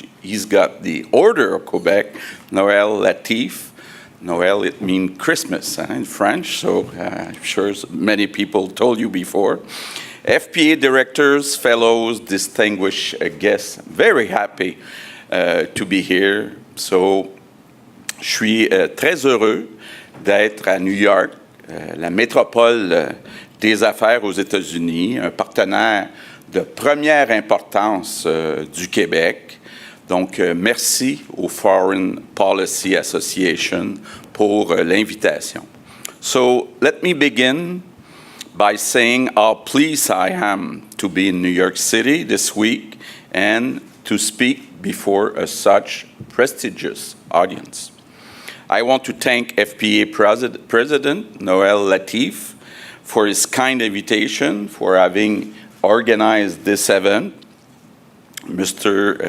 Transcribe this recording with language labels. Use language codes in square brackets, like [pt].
[en] He's got the Order of Quebec, Noël Latif. Noël, it means Christmas in French, so I'm sure many people told you before. FPA directors, fellows, distinguished guests, very happy to be here. [fr] So, je suis très heureux d'être à New York, la métropole des affaires aux États-Unis, un partenaire de première importance du Québec. Donc, merci au Foreign Policy Association pour l'invitation. [en] So, let me begin by saying how pleased I am to be in New York City this week and to speak before such prestigious audience. I want to thank FPA President Noël Latif for his kind invitation, for having organized this event. Mr.